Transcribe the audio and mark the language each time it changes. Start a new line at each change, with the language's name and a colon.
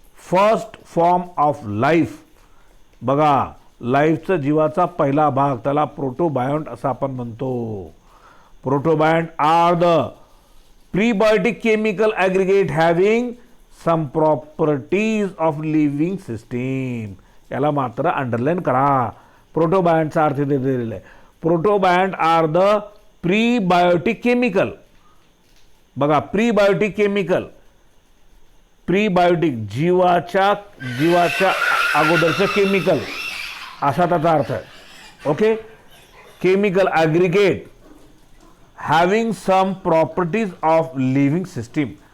English: First form of life.
Marathi: बघा लाईफचा जीवाचा पहिला भाग त्याला प्रोटोबायंट असं आपण म्हणतो.
English: Protobiont are the prebiotic chemical aggregate having some properties of living system.
Marathi: याला मात्र अंडरलाईन करा. प्रोटोबायंटचा अर्थ इथे दिलेला आहे.
English: Protobiont are the prebiotic chemical.
Marathi: बघा प्रीबायोटिक केमिकल, प्रीबायोटिक जीवाच्या अगोदरचं केमिकल असा त्याचा अर्थ आहे. Okay.
English: Chemical aggregate having some properties of living system.